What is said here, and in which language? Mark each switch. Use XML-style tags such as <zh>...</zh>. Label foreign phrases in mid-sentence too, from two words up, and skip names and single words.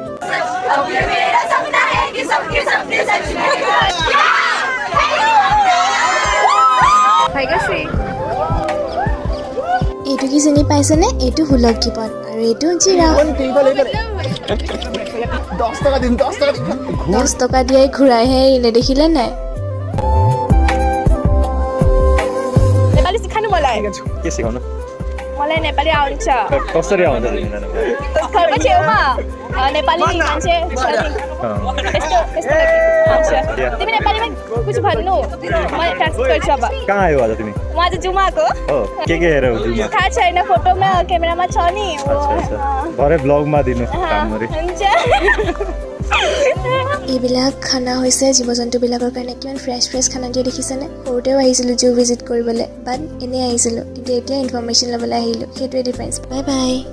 <as>এইটো কি চিনি পাইছেনে? এইটো হুলক গিবন আৰু এইটো জিৰাফ। 10 টকা দিয়াই ঘূৰাইহে এৰিলে, দেখিলে নাই?</as> <ne>नेपाली सिखानु मलाई के सिकाउनु मलाई नेपाली आउँछ कसरी आउँछ घरको छेउमा नेपाली मान्छे छ नि यस्तो यस्तो आउँछ तिमी नेपालीमा कुछ भन्नु म ट्रान्सलेट गर्छु अब कहाँ आयो आज तिमी म आज जुमाको हो के हेरौ जुमा थाहा छैन फोटोमा क्यामेरामा छ नि भरे ब्लगमा दिनु काम गरी हुन्छ</ne> <as>এইবিলাক খানা হৈছে জীৱ জন্তুবিলাকৰ কাৰণে কিমান ফ্ৰেছ খানা দিয়ে দেখিছেনে? সৰুতেও আহিছিলোঁ জু ভিজিট কৰিবলৈ, বাট এনেই আহিছিলোঁ, কিন্তু এতিয়া ইনফৰ্মেশ্যন ল'বলৈ আহিলোঁ, সেইটোৱে ডিফাৰেঞ্চ। বাই বাই।</as>